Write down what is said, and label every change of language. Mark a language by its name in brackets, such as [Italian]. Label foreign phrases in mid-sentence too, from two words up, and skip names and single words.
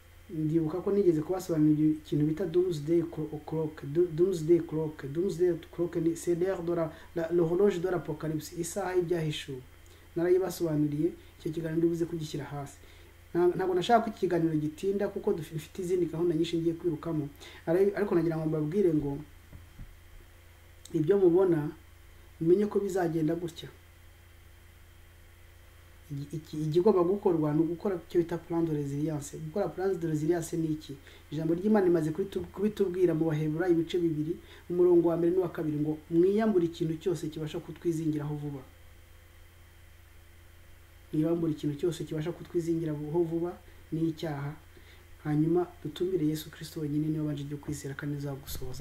[Kinyarwanda] ndibuka ko nigeze kubasobanurira ikintu bita [English] doomsday clock. Doomsday clock [French] ni c'est l'heure de l'horloge de l'apocalypse, [Kinyarwanda] isaha y'ibyahishuwe. Narayibasobanuriye, icyo kiganiro ndibuze kugishyira hasi. Ntabwo nashaka ko ikiganiro gitinda kuko dufite izindi gahunda nyinshi ngiye kwirukamo, ariko nagira ngo mbabwire ngo ibyo mubona mumenye ko bizagenda gutya. Igigomba gukorwa no gukora icyo bita [French] plan de résilience. [Kinyarwanda] Gukora [French] plan de résilience [Kinyarwanda] ni iki? Ijambo ry'Imana rimaze kubitubwira mu Bahebura ibice 2 umurongo wa 1 n'uwa 2 ngo mwiyambura ikintu cyose kibasha kutwizingiraho vuba. Mwiyambura ikintu cyose kibasha kutwizingiraho vuba ni icyaha. Hanyuma dutumire Yesu Kristo wenyine niwe wabanje cyo kwizera kandi uzagusohoza.